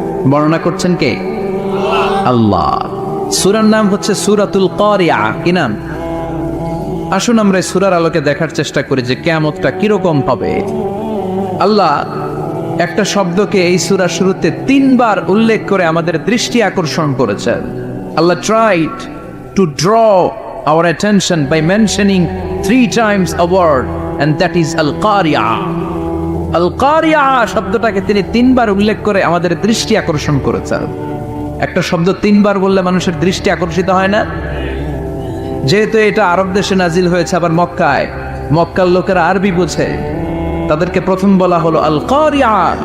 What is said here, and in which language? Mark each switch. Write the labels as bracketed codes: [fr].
[bn] বর্ণনা করছেন কে? আল্লাহ। সূরার নাম হচ্ছে সূরাতুল কারিয়া। কি নাম? আসুন আমরা এই সূরার আলোকে দেখার চেষ্টা করি যে কিয়ামতটা কিরকম হবে। আল্লাহ একটা শব্দকে এই সূরার শুরুতে 3 বার উল্লেখ করে আমাদের দৃষ্টি আকর্ষণ করেছেন। [en] Allah tried to draw our attention by mentioning 3 times a word, and that is al-qari'ah. [bn] al-qari'ah শব্দটাকে তিনি 3 বার উল্লেখ করে আমাদের দৃষ্টি আকর্ষণ করেছেন। একটা শব্দ 3 বার বললে মানুষের দৃষ্টি আকর্ষিত হয় না? যেহেতু এটা আরব দেশে নাজিল হয়েছে, আবার মক্কায়, মক্কার লোকেরা আরবি বোঝে, তাদেরকে প্রথম বলা হলো আল কারিয়া।